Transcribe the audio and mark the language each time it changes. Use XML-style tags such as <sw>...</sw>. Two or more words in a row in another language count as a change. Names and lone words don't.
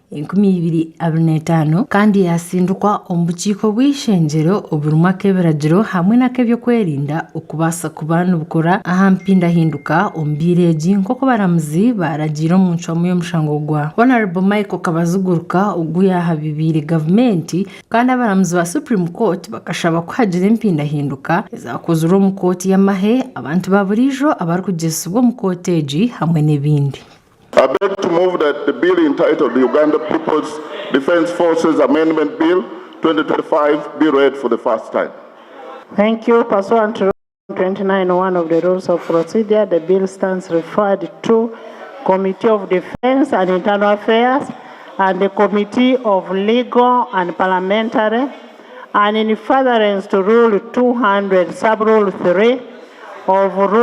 <nyn>2025 kandi yasindukwa omu bukiiko bw'ishenjero oburumwa k'ebiragiro hamwe n'ak'ebyokwerinda okubasa kubana obukora aha mpindahinduka omu biro egi nk'oku baramuzi baragiire omu ncwamu y'omushango gwa Honorable Michael Kabazuguruka ogu yahabibire gavumenti kandi abaramuzi ba Supreme Court bakashaba kuhagira empindahinduka ezakozirwe omu kooti y'amahe abantu ba buriijo abarikugyesibwa omu kooti egi hamwe n'ebindi.</nyn> <en>I beg to move that the bill entitled the Uganda People's Defence Forces Amendment Bill 2025 be read for the first time. Thank you. Pursuant to 29(1) of the Rules of Procedure, the bill stands referred to Committee of Defence and Internal Affairs and the Committee of Legal and Parliamentary, and in furtherance to Rule 200, Sub-Rule 3 of</en>